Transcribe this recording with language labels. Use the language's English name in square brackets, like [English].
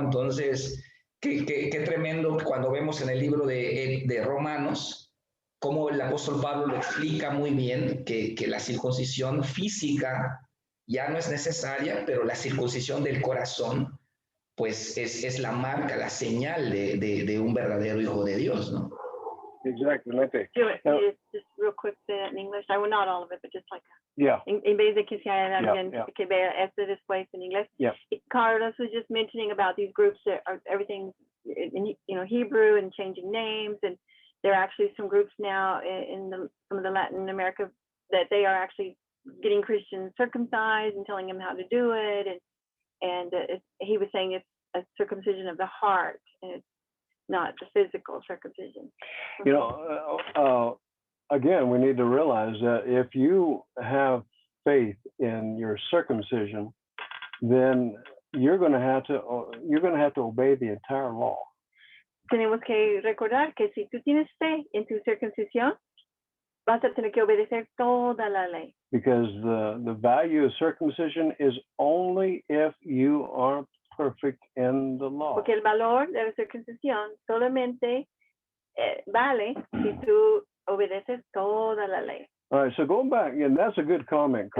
[Spanish] Entonces, qué tremendo cuando vemos en el libro de Romanos, cómo el apóstol Pablo lo explica muy bien, que la circuncisión física ya no es necesaria, pero la circuncisión del corazón, pues es la marca, la señal de un verdadero hijo de Dios, ¿no? [English] Exactly. Okay. Do it, just real quick, say that in English. I will not all of it, but just like Yeah. [Spanish] en vez de que sea [English] Yeah, [Spanish] bien, [English] yeah. [Spanish] que vea este después en inglés. [English] Yeah. Carlos was just mentioning about these groups that are everything in Hebrew and changing names, and there are actually some groups now in some of the Latin America that they are actually getting Christians circumcised and telling them how to do it, and he was saying it's a circumcision of the heart and it's not the physical circumcision. You know, again, we need to realize that if you have faith in your circumcision, then you're going to have to obey the entire law. [Spanish] Tenemos que recordar que si tú tienes fe en tu circuncisión, vas a tener que obedecer toda la ley. [English] Because the value of circumcision is only if you are perfect in the law. [Spanish] Porque el valor de la circuncisión solamente vale si tú obedeces toda la ley. [English] All right, so going back, and that's a good comment,